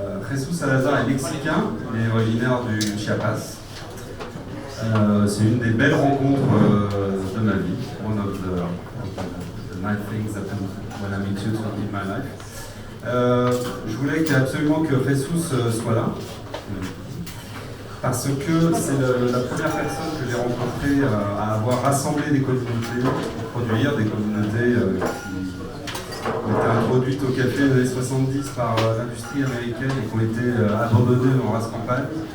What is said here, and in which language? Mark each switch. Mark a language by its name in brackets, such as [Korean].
[French] Jesús Salazar est mexicain, il est originaire du Chiapas. C'est une des belles rencontres de ma vie. [English] One of the nice things that when I meet you in my life. [French] Je voulais absolument que Jesús soit là. Parce que c'est la première personne que j'ai rencontrée à avoir rassemblé des communautés, pour produire des communautés qui ont été introduites au café des années 70 par l'industrie américaine et qui ont été abandonnées en race campagne.